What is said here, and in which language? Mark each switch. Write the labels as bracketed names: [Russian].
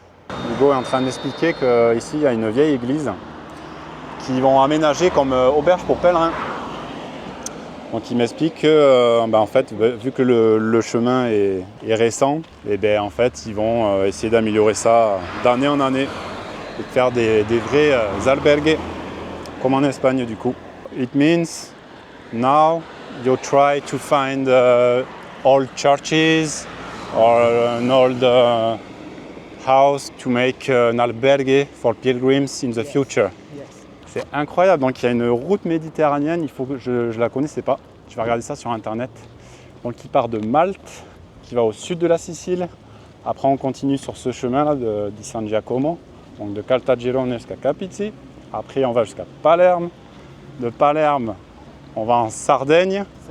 [French] Hugo est en train d'expliquer qu'ici il y a une vieille église qu'ils vont aménager comme auberge pour pèlerins. Donc il m'explique que en fait, vu que le chemin est récent, et ben, en fait, ils vont essayer d'améliorer ça d'année en année et de faire des vrais albergues, comme en Espagne du coup. [English] It means now you try to find old churches or an old house to make an albergue for pilgrims in the future. Yes. [French] C'est incroyable, donc il y a une route méditerranéenne, il faut que je ne la connaissais pas, je vais regarder ça sur internet. Donc qui part de Malte, qui va au sud de la Sicile, après on continue sur ce chemin là di San Giacomo, donc de Caltagirone jusqu'à Capizzi, après on va jusqu'à Palerme, de Palerme on va en Sardaigne,